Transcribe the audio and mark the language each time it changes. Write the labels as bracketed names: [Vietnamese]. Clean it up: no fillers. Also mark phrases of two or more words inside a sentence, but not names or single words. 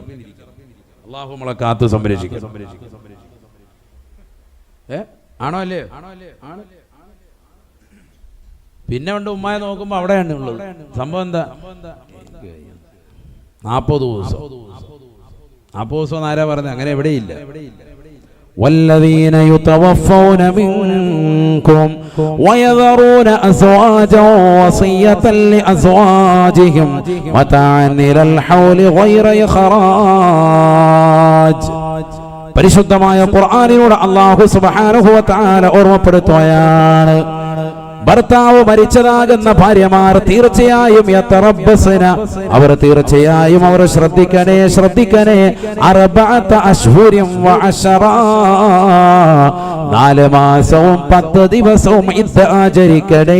[Malayalam] അല്ലാഹു നമ്മളെ കാത്തു സംരക്ഷിക്കും. ആണോ അല്ലേ? പിന്നെ ഉണ്ട് ഉമ്മായ നോക്കുമ്പോ അവിടെയാണ് ഉള്ളത്. സംഭവം എന്താ? 40 ദിവസം. 40 ദിവസം ആരാ പറഞ്ഞത്? അങ്ങനെ എവിടെയില്ല. [Arabic] والذين يتوفون منكم ويذرون أزواجا وصية لأزواجهم متاعا إلى الحول غير إخراج. [Malayalam] പരിശുദ്ധമായ ഖുർആനിലൂടെ [Arabic] الله سبحانه وتعالى [Malayalam] ഓർമ്മപ്പെടുത്തുകയാണ്, ഭർത്താവ് മരിച്ചതാകുന്ന ഭാര്യമാർ തീർച്ചയായും അവർ തീർച്ചയായും അവർ ശ്രദ്ധിക്കണേ 4 മാസവും 10 ദിവസവും ഇദ്ദ ആചരിക്കണേ.